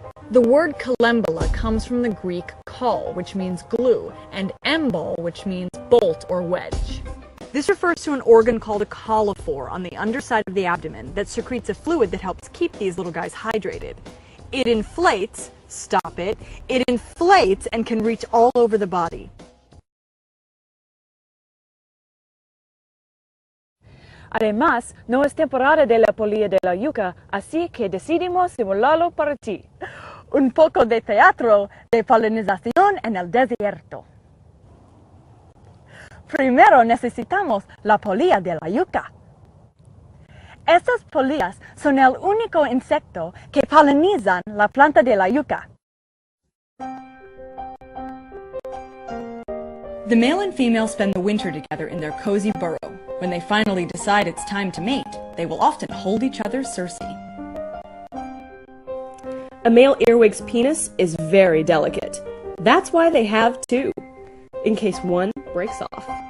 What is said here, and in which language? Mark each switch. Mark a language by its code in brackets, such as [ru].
[en] The word kalembola comes from the Greek kol, which means glue, and embol, which means bolt or wedge. This refers to an organ called a coliphore on the underside of the abdomen that secretes a fluid that helps keep these little guys hydrated. It inflates, stop it, it inflates and can reach all over the body. [es] Además, no es temporada de la polilla de la yuca, así que decidimos simularlo para ti. Un poco de teatro de polinización en el desierto. Primero necesitamos la polilla de la yuca. Estas polillas son el único insecto que polinizan la planta de la yuca. [en] The male and female spend the winter together in their cozy burrow. When they finally decide it's time to mate, they will often hold each other's cerci. A male earwig's penis is very delicate. That's why they have two, in case one breaks off.